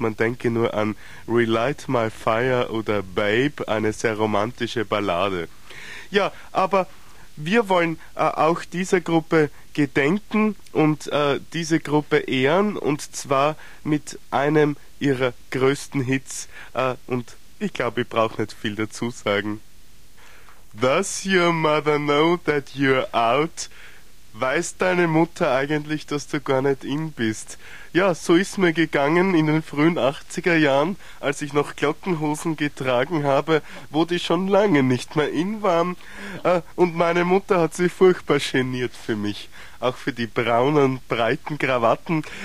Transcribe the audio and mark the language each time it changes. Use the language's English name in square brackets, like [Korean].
[German] Man denke nur an Relight My Fire oder Babe, eine sehr romantische Ballade. Ja, aber wir wollen auch dieser Gruppe gedenken und diese Gruppe ehren, und zwar mit einem ihrer größten Hits. Und ich glaube, ich brauche nicht viel dazu sagen. [English] Does your mother know that you're out? [German] Weiß deine Mutter eigentlich, dass du gar nicht in bist? Ja, so ist mir gegangen in den frühen 80er Jahren, als ich noch Glockenhosen getragen habe, wo die schon lange nicht mehr in waren. Und meine Mutter hat sich furchtbar geniert für mich. Auch für die braunen, breiten Krawatten.